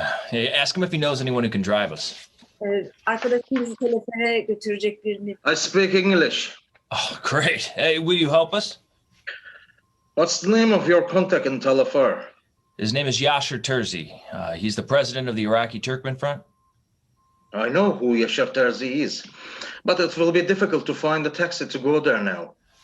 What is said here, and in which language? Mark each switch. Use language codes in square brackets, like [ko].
[en] Hey, ask him if he knows anyone who can drive us. [tr] Arkadaşım bizi telefere götürecek birini. [en] I speak English. Oh, great. Hey, will you help us? What's the name of your contact in Talafar? His name is Yashar Terzi. He's the president of the Iraqi Turkmen Front. I know who Yashar Terzi is, but it will be difficult to find a taxi to go there now.